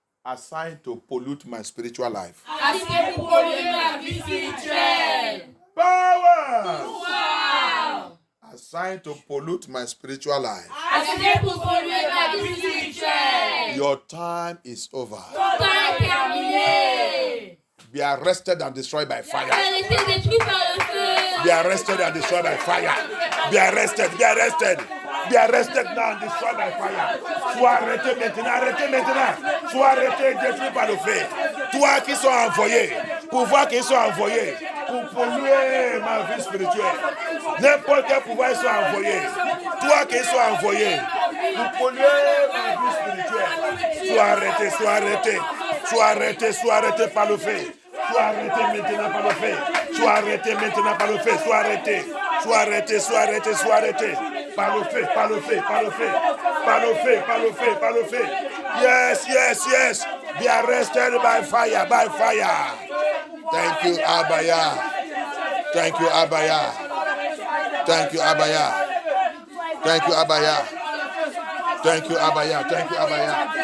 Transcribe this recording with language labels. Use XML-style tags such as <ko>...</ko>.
<en>assigned to pollute my spiritual life.</en> <fr>assigné pour polluer ma vie spirituelle.</fr> <en>Power</en> <fr>Pouvoir</fr> <en>assigned to pollute my spiritual life.</en> <fr>assigné pour polluer ma vie spirituelle.</fr> <en>Your time is over.</en> <fr>Ton temps est terminé.</fr> <en>Be arrested and destroyed by fire.</en> <fr>Arrêtez détruit par le feu.</fr> <en>Be arrested and destroyed by fire. Be arrested. Be arrested. Be arrested now and destroyed by fire.</en> <fr>Sois arrêté maintenant. Arrêtez maintenant. Sois arrêté et détruit par le feu. Toi qui sont envoyés, pouvoir qui sont envoyés pour polluer ma vie spirituelle. N'importe quel pouvoir ils sont envoyés. Toi qui sont envoyés pour polluer ma vie spirituelle. Sois arrêté, sois arrêté. Sois arrêté, sois arrêté par le feu. Sois arrêté maintenant par le feu. Sois arrêté maintenant par le feu. Sois arrêté. Sois arrêté, sois arrêté, sois arrêté. Par le feu, par le feu, par le feu. Par le feu, par le feu, par le feu.</fr> <en>Yes, yes, yes. Be arrested by fire, by fire. Thank you, Abaya. Thank you, Abaya. Thank you, Abaya. Thank you, Abaya. Thank you, Abaya. Thank you, Abaya.</en>